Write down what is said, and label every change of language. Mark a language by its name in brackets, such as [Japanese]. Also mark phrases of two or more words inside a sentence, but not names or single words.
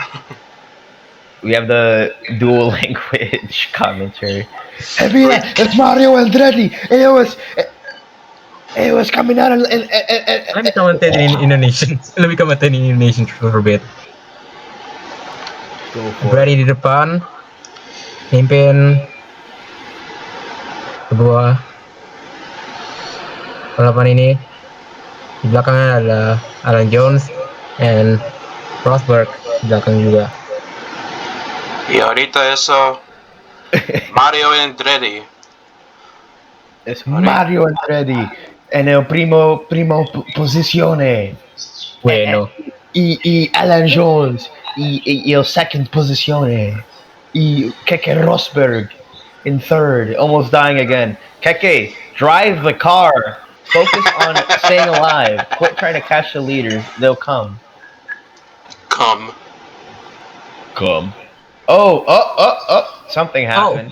[English] We have the dual language commentary. Hey, mira, it's Mario Andretti. It was coming out Let me commentate in Indonesian. Let me commentate in Indonesian for a bit. Go for [Indonesian] Berada [English] it. [Indonesian] di depan, mimpin sebuah balapan ini. Di belakangnya ada Alan Jones and Rosberg di belakang juga. [Spanish] Y ahorita eso, Mario Andretti. It's Mario Andretti en el primo posizione. Bueno. Y Alan Jones y el second posizione. [English] Y Keke Rosberg in third, almost dying again. Keke, drive the car. Focus on staying alive. Quit trying to catch the leaders. They'll come. Come. Oh. Something happened.